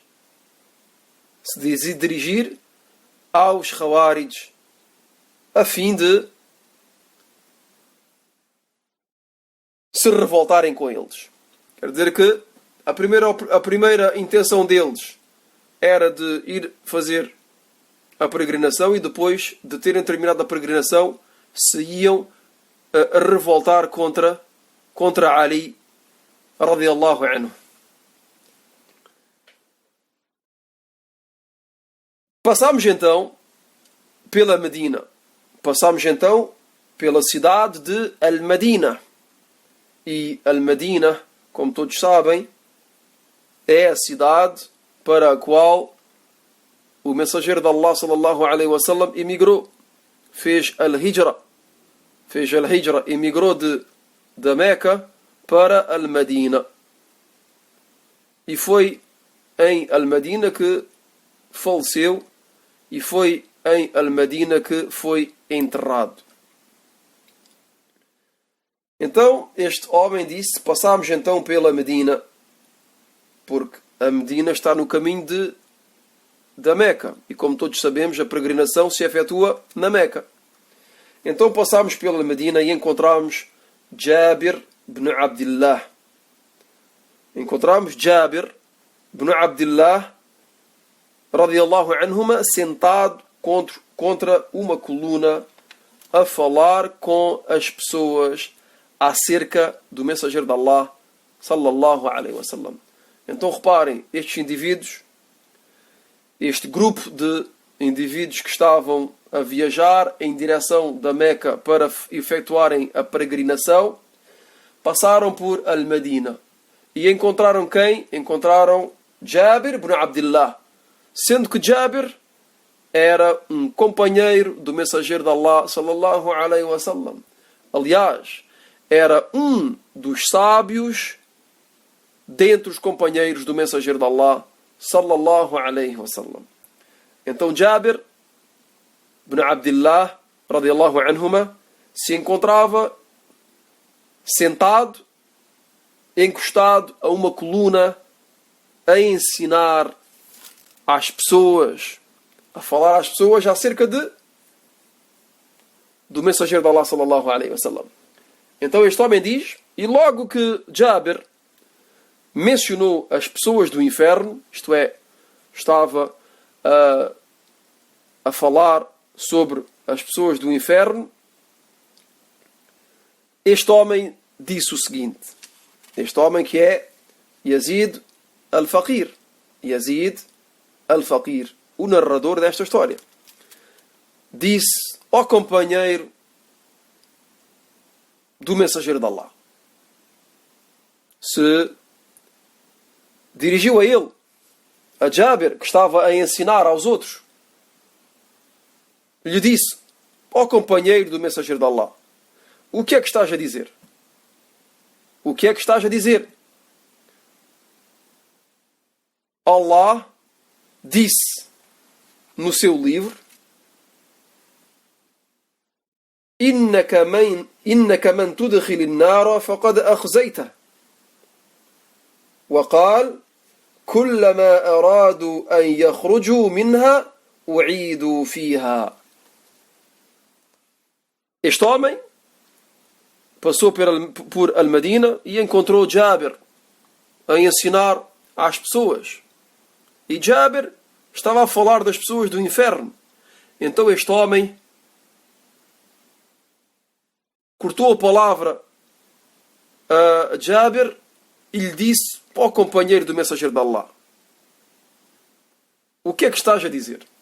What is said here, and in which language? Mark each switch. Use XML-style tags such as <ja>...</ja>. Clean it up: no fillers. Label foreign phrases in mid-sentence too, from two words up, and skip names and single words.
<pt>Se dirigir aos Khawarij a fim de se revoltarem com eles. Quer dizer que a primeira intenção deles era de ir fazer a peregrinação e depois de terem terminado a peregrinação se iam a revoltar contra Ali</pt> <ar>رضي الله عنه.</ar> <pt>Passámos então pela Medina. Passámos então pela cidade de Al-Madina. E Al-Madina, como todos sabem, é a cidade para a qual o mensageiro de Allah</pt> <ar>صلى الله عليه وسلم</ar> <pt>emigrou. Fez Al-Hijra. Emigrou da Meca para Al-Madina. E foi em Al-Madina que faleceu e foi em Al-Madina que foi enterrado. Então, este homem disse, passámos então pela Medina, porque a Medina está no caminho da Meca. E como todos sabemos, a peregrinação se efetua na Meca. Então passámos pela Medina e encontramos Jabir ibn Abdullah. Encontramos Jabir ibn Abdullah</pt> <ar>رضي الله عنهما</ar> <pt>sentado contra uma coluna a falar com as pessoas acerca do mensageiro de Allah</pt> <ar>صلى الله عليه وسلم.</ar> <pt>Então reparem, estes indivíduos, este grupo de indivíduos que estavam a viajar em direção da Meca para efetuarem a peregrinação, passaram por Al-Madina e encontraram quem? Encontraram Jabir ibn Abdullah, sendo que Jabir era um companheiro do mensageiro de Allah</pt> <ar>صلى الله عليه وسلم.</ar> <pt>Aliás, era um dos sábios dentre os companheiros do mensageiro de Allah</pt> <ar>صلى الله عليه وسلم.</ar> <pt>Então Jabir ibn Abdullah</pt> <ar>رضي الله عنهما</ar> <pt>se encontrava sentado, encostado a uma coluna, a ensinar às pessoas, a falar às pessoas acerca do mensageiro de Allah</pt> <ar>صلى الله عليه وسلم.</ar> <pt>Então este homem diz, e logo que Jabir mencionou as pessoas do inferno, isto é, estava a falar sobre as pessoas do inferno, este homem disse o seguinte, este homem que é Yazid al-Faqir, Yazid al-Faqir, o narrador desta história, disse ao companheiro do mensageiro de Allah, se dirigiu a ele, a Jabir, que estava a ensinar aos outros, lhe disse, ó companheiro do mensageiro de Allah, o que é que estás a dizer? O que é que estás a dizer? Allah disse no seu livro,</pt> <ar>إنك من تدخل النار فقد أخزيته وقال كلما أرادوا أن يخرجوا منها أعيدوا فيها.</ar> <pt>Este homem passou por Al-Madina e encontrou Jabir a ensinar às pessoas. E Jabir estava a falar das pessoas do inferno. Então este homem cortou a palavra a Jabir e lhe disse para o companheiro do mensageiro de Allah: o que é que estás a dizer?</pt>